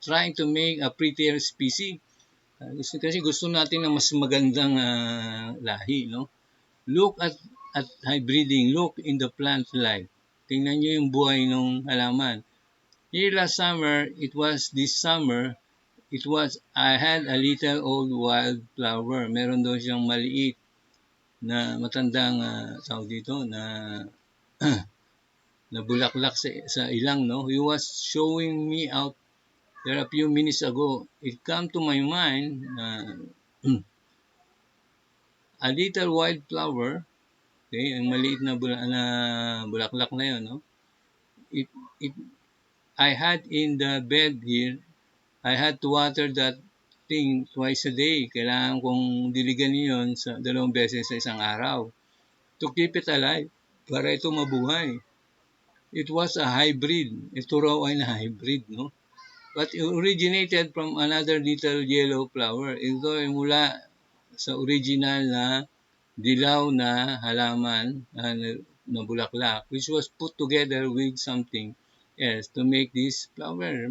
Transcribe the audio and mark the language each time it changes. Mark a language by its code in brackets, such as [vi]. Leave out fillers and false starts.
[en] Trying to make a prettier species. [tl] Kasi gusto natin ng mas magandang lahi, no? [en] Look at hybriding. Look in the plant life. [tl] Tingnan nyo yung buhay ng halaman. [en] Here last summer, it was this summer, I had a little old wildflower. [tl] Meron daw siyang maliit na matandang tawag dito na na bulaklak sa ilang, no? [en] He was showing me out there a few minutes ago. It come to my mind a little wildflower, okay, [tl] ang maliit na, bulaklak na yun, no? [en] It, it, I had in the bed here, I had to water that thing twice a day. [tl] Kailangan kong diligan yun sa 2 beses sa isang araw [en] to keep it alive, [tl] para ito mabuhay. [en] It was a hybrid. [tl] Ito raw ay na hybrid, no? [en] But it originated from another little yellow flower. [tl] Ito ay mula sa original na dilaw na halaman na bulaklak, [en] which was put together with something else to make this flower.